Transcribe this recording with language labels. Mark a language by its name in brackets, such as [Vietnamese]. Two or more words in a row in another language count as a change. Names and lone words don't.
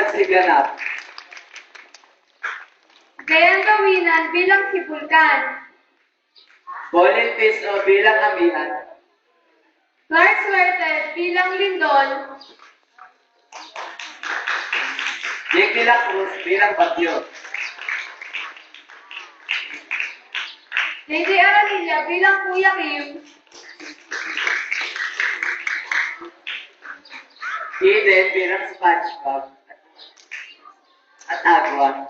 [Filipino] ganap. Dayan Gawinan bilang si Vulcan. Pauline Piso bilang Amihan. Clark Suerte bilang Lindol. Jake de la Cruz bilang Bagyo. JJ Aranilla bilang Kuya Kim. Eden bilang SpongeBob. At Agua.